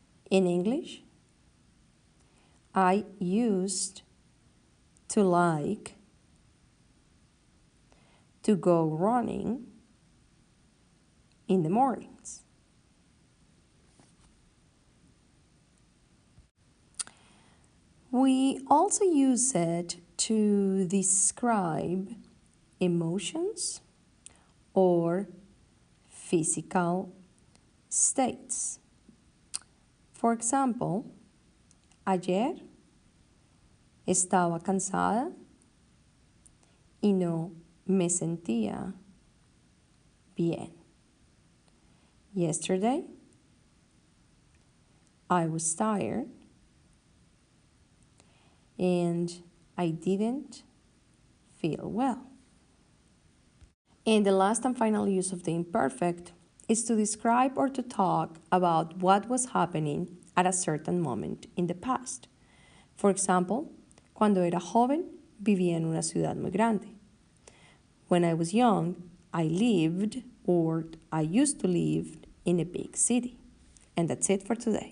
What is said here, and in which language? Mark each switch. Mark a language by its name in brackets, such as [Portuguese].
[English] In English, I used to like to go running in the mornings. We also use it to describe emotions or physical states. For example, [Spanish] ayer estaba cansada y no me sentía bien. [English] Yesterday, I was tired and I didn't feel well. And the last and final use of the imperfect is to describe or to talk about what was happening at a certain moment in the past. For example, [Spanish] cuando era joven, vivía en una ciudad muy grande. [English] When I was young, I lived or I used to live in a big city. And that's it for today.